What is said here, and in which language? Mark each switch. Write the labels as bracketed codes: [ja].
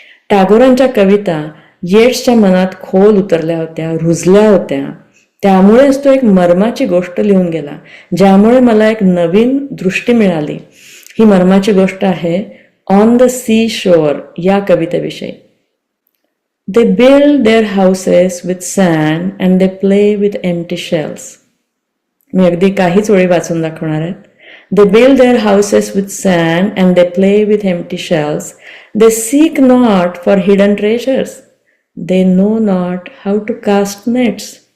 [mr] टागोरांच्या कविता येट्सच्या मनात खोल उतरल्या होत्या, रुजल्या होत्या. त्यामुळेच तो एक मर्माची गोष्ट लिहून गेला, ज्यामुळे मला एक नवीन दृष्टी मिळाली. ही मर्माची गोष्ट आहे ऑन द सी शोअर या कवितेविषयी. [en] They build their houses with sand and they play with empty shells. [mr] मी अगदी काहीच ओळी वाचून दाखवणार आहेत. [en] They build their houses with sand and they play with empty shells. They seek not for hidden treasures. They know not how to cast nets.